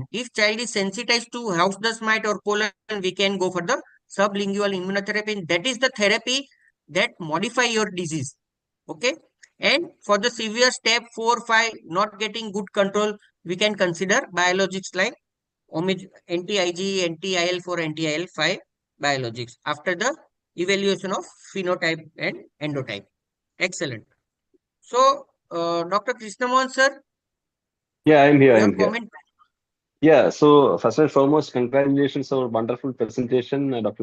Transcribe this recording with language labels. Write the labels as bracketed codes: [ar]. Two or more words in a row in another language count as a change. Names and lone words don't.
[en] If child is sensitized to house dust mite or pollen, we can go for the sublingual immunotherapy. That is the therapy that modify your disease. Okay. And for the severe step 4, 5, not getting good control, we can consider biologics like anti-Ig, anti-IL-4, anti-IL-5 biologics after the evaluation of phenotype and endotype. Excellent. So, Dr. Krishna Mohan sir, Yeah, I'm here. your I'm here. comment. Yeah, so first and foremost, congratulations on a wonderful presentation, Dr.